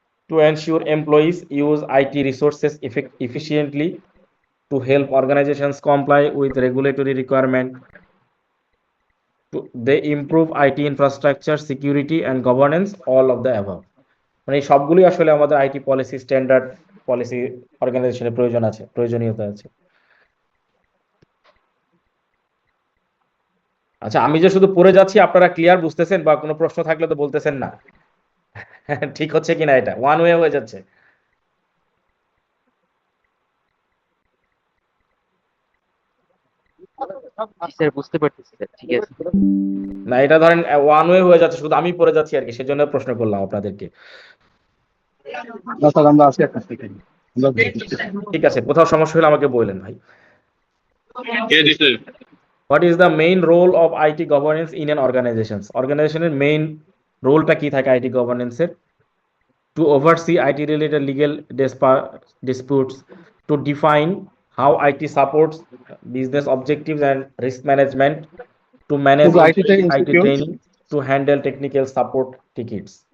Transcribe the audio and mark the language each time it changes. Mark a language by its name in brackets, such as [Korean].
[English] To ensure employees use IT resources efficiently, to help organizations comply with regulatory requirement, they improve IT infrastructure, security and governance, all of the above. [Bangla] মানে এই সবগুলোই আসলে আমাদের IT policy, standard policy অর্গানাইজেশনের প্রয়োজনীয়তা আছে। আচ্ছা, আমি যে শুধু পড়ে যাচ্ছি, আপনারা ক্লিয়ার বুঝতেছেন বা কোনো প্রশ্ন থাকলে তো বলতেছেন না? ঠিক হচ্ছে কিনা, এটা ওয়ান ওয়ে হয়ে যাচ্ছে? স্যার বুঝতে পারতেছি স্যার, ঠিক আছে। না, এটা ধরেন ওয়ান ওয়ে হয়ে যাচ্ছে, শুধু আমি পড়ে যাচ্ছি আর কি, সেজন্য প্রশ্ন করলাম আপনাদেরকে। না স্যার, আমরা আজকে একটা শিখিনি। ঠিক আছে, কোথাও সমস্যা হলে আমাকে বললেন ভাই। [English] What is the main role of IT governance in an organisation? [Bangla] অর্গানাইজেশনের মেইন রোলটা কি থাকে IT গভর্নেন্সের? [English] To oversee IT related legal disputes, to define how IT supports business objectives and risk management, to manage [Bangla] শুধু IT থেকে [English] IT insecure. training, to handle technical support tickets.